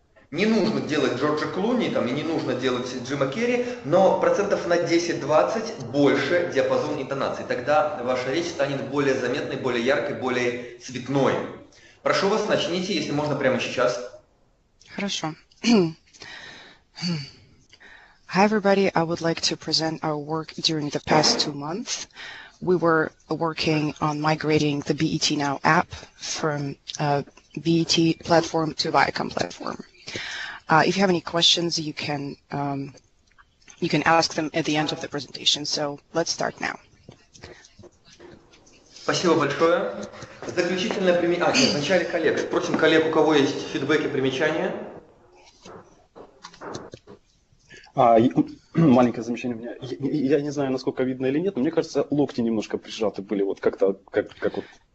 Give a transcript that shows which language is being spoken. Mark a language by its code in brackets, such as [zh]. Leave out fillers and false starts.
[ru] Не нужно делать Джорджа Клуни, там, и не нужно делать Джима Керри, но процентов на 10-20 больше диапазон интонаций. Тогда ваша речь станет более заметной, более яркой, более цветной. Прошу вас, начните, если можно, прямо сейчас. Хорошо. [en] Hi everybody, I would like to present our work during the past 2 months. We were working on migrating the BET Now app from BET platform to Viacom platform. If you have any questions, you can ask them at the end of the presentation. So let's start now. [ru] Спасибо большое. Заключительное примечание. Вначале коллег. Спросим коллег, у кого есть фидбэки, примечания. Маленькое замечание у меня. Я не знаю, насколько видно или нет, но мне кажется, локти немножко прижаты были, вот как-то, как вот.